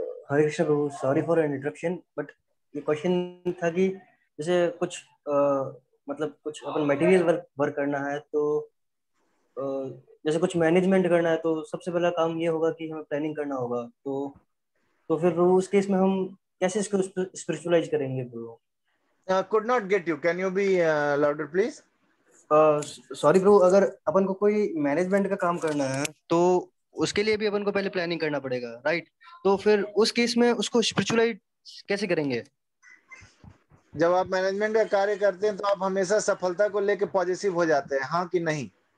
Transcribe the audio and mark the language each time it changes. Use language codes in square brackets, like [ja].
[hi] Hare Krishna Prabhu, [en] sorry for interruption, but [hi] ये question था कि जैसे कुछ मतलब कुछ अपन मटेरियल वर्क करना है, तो जैसे कुछ मैनेजमेंट करना है, तो सबसे पहला काम ये होगा कि हमें प्लानिंग करना होगा। तो फिर प्रभु उस केस में हम कैसे इसको स्पिरिचुअलाइज करेंगे प्रभु? [en] could not get you, can you be louder please? [hi] Sorry प्रभु, अगर अपन को कोई मैनेजमेंट का काम करना है तो उसके लिए भी अपन को पहले प्लानिंग करना पड़ेगा, राइट? तो फिर उस केस में उसको स्पिरिचुअलाइज कैसे करेंगे? जब आप मैनेजमेंट का कार्य करते हैं तो आप हमेशा सफलता को लेकर पॉजिटिव हो जाते हैं, हाँ कि नहीं?